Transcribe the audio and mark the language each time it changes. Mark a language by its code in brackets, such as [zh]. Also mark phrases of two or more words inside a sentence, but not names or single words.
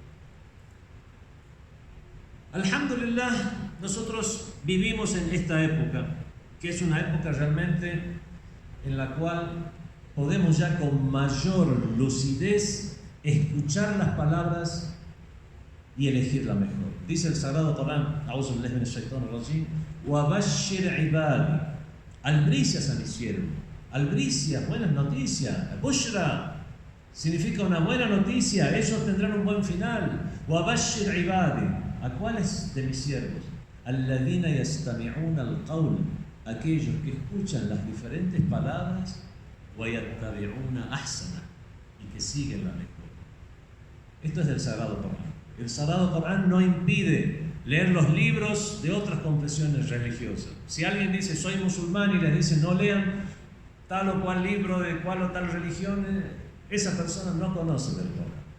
[es] Alhamdulillah, nosotros vivimos en esta época, que es una época realmente en la cual podemos ya con mayor lucidez escuchar las palabras y elegir la mejor. Dice el Sagrado Corán, [ar] أعوذ بالله من الشيطان الرجيم، وبشر عبادي, [es] albricias a mi siervo, albricias, buenas noticias, bushra, significa una buena noticia, ellos tendrán un buen final. [ar] وبشر عبادي, [es] ¿a cuáles de mis siervos? [ar] الذين يستمعون القول, [es] aquellos que escuchan las diferentes palabras, [ar] ويتبعون أحسنه, [es] y que siguen la mejor. Esto es del Sagrado Corán. El Sagrado Corán no impide leer los libros de otras confesiones religiosas. Si alguien dice soy musulmán y les dice no lean tal o cual libro de cual o tal religión, esa persona no conoce del Corán.